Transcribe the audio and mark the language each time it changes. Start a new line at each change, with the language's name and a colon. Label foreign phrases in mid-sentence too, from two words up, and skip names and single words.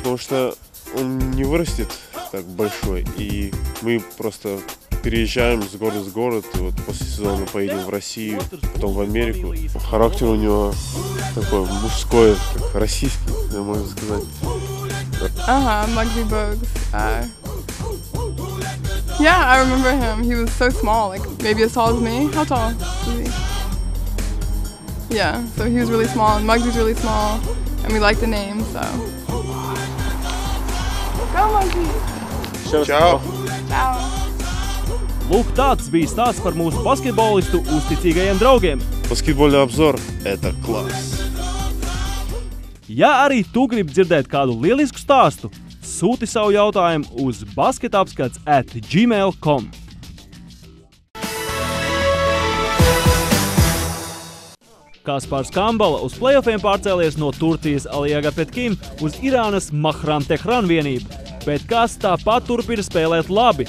Russian: Потому что он не вырастет так большой, и мы просто переезжаем с города в город, и вот после сезона поедем в Россию, потом в Америку. Характер у него такой мужской, как российский, можно сказать.
English: Magzi Bogues. Yeah, I remember him. He was so small, like maybe as tall as me. How tall is he? Yeah, so he was really small, and Mugsy's really small, and we like the name, so. Go, Mugsi!
Latvian: Čau! Ciao! Lūk, tāds bija stāsts par mūsu basketbolistu uzticīgajiem draugiem.
Russian: Баскетбольный обзор – это класс.
Latvian: Ja arī tu gribi dzirdēt kādu lielisku stāstu, sūti savu jautājumu uz basketapskats@gmail.com. Kaspars Kambala uz playoffiem pārcēlies no Turcijas Aliaga Petkim uz Irānas Mahram Tehran vienību, bet kas tāpat turpina spēlēt labi.